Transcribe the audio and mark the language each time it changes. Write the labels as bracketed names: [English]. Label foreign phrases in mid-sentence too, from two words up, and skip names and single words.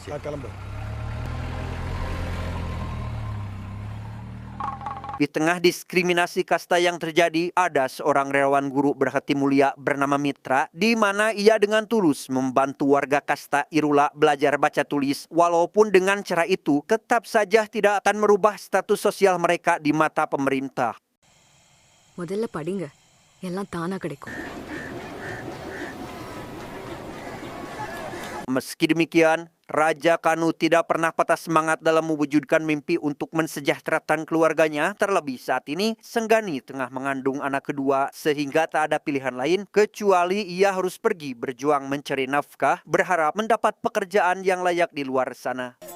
[Indonesian] Di tengah diskriminasi kasta yang terjadi, ada seorang relawan guru berhati mulia bernama Mitra, di mana ia dengan tulus membantu warga kasta Irula belajar baca tulis, walaupun dengan cara itu tetap saja tidak akan merubah status sosial mereka di mata pemerintah. [Tamil] முதல்ல படிங்க எல்லாம் தானா கிடைக்கும். [Indonesian] Meski demikian, Raja Kanu tidak pernah patah semangat dalam mewujudkan mimpi untuk mensejahterakan keluarganya. Terlebih saat ini, Senggani tengah mengandung anak kedua sehingga tak ada pilihan lain kecuali ia harus pergi berjuang mencari nafkah, berharap mendapat pekerjaan yang layak di luar sana.